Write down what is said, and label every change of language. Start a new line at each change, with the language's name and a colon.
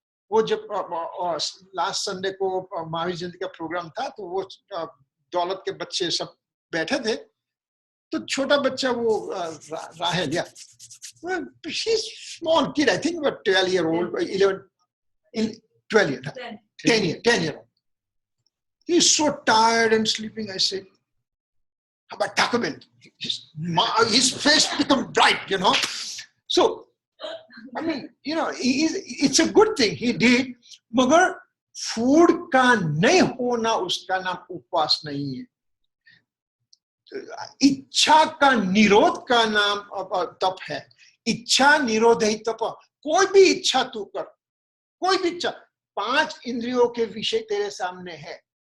Hindi: वो जब last Sunday को महावीर जयंती का प्रोग्राम था तो वो दौलत के बच्चे सब बैठे थे, तो छोटा बच्चा वो राहेल, या
English: Small kid, I think 12 year old, 10 year old. He's so tired and sleeping. I said, how about Taco Bell? His face become bright, you know. So, I mean, you know, it's a good thing he did.
Hindi: मगर food का नहीं होना उसका नाम उपवास नहीं है। इच्छा का निरोध का नाम तप है। इच्छा निरोध ही तप। कोई भी इच्छा तू कर, कोई भी इच्छा, 5 इंद्रियों के विषय तेरे सामने है।